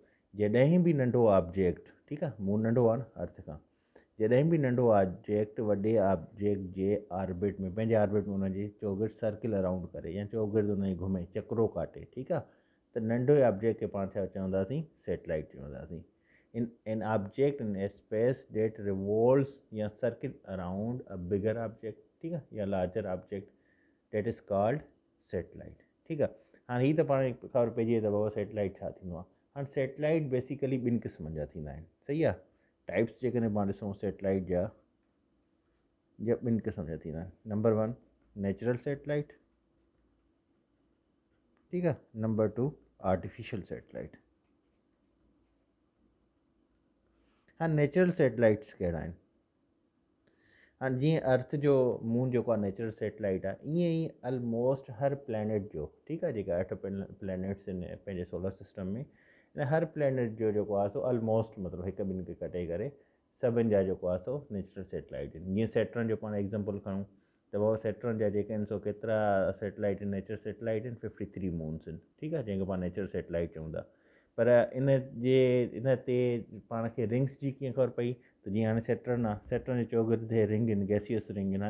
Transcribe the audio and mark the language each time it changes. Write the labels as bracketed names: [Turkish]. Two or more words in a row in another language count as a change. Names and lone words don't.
[Sindhi] जॾहिं बि नंढो ऑब्जेक्ट, ठीकु आहे, मून नंढो आहे न अर्थ खां, जॾहिं बि नंढो ऑब्जेक्ट वॾे ऑब्जेक्ट जे ऑर्बिट में, पंहिंजे ऑर्बिट में उनजी चौगिर्द [English] circle around [Sindhi] करे या चौगिर्द उनजी घुमे, चक्रो काटे, ठीकु आहे। त नंढे ऑब्जेक्ट खे पाण छा चवंदासीं, सैटेलाइट चवंदासीं। [English] In an object in space that revolves या circle around a bigger object, [Sindhi] ठीकु आहे, [English] या larger object, that is called satellite, [Sindhi] ठीकु आहे। हाणे हीअ त पाण खे ख़बर पइजी वई त बाबा सैटेलाइट छा थींदो आहे। हाणे [English] satellite basically [Sindhi] ॿिनि क़िस्मनि जा थींदा आहिनि, सही आहे। टाइप्स जेकॾहिं पाण ॾिसूं सैटेलाइट जा ॿिनि क़िस्म जा थींदा आहिनि। [English] number 1 natural satellite, [Sindhi] ठीकु आहे। [English] number 2 artificial satellite. हाणे natural satellites [Sindhi] कहिड़ा आहिनि। हाणे जीअं अर्थ जो मून जेको आहे [English] natural satellite [Sindhi] आहे, ईअं ई ऑलमोस्ट हर प्लैनेट जो, ठीकु आहे, जेका 8 प्लैनेट्स आहिनि पंहिंजे [English] solar system [Sindhi] में, इन हर प्लैनेट जो जेको आहे सो ऑलमोस्ट मतिलबु हिकु ॿिनि खे कटे करे सभिनि जा जेको आहे सो [English] natural satellite [Sindhi] आहिनि। जीअं सैटर्न जो पाण एग्ज़ाम्पल खणूं त बाबा सैटर्न जा जेके आहिनि सो केतिरा सैटेलाइट आहिनि, [English] natural satellite [Sindhi] आहिनि, 53 मून्स आहिनि, ठीकु आहे, जंहिंखे पाण [English] natural satellite [Sindhi] चऊं था। पर इन ते पाण खे रिंग्स जी कीअं ख़बर पई, त जीअं हाणे सैटर्न आहे, सैटर्न जे चौगिर्द रिंग आहिनि, [English] gaseous ring [Sindhi] आहिनि।